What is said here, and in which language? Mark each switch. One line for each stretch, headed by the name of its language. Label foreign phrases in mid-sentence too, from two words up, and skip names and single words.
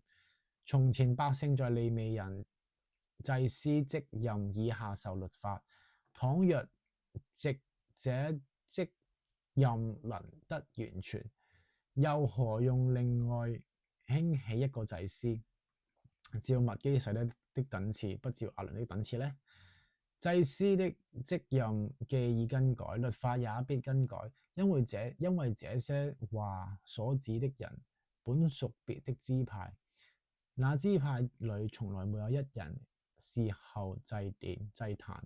Chinese: 從前百姓在利未人祭司職任以下受律法，倘若藉這職任能得完全，又何用另外興起一個祭司，照麥基洗德的等次，不照亞倫的等次呢？祭司的職任既已更改，律法也必更改，因為這些話所指的人本屬別的支派，那支派裏從來沒有一人伺候祭壇。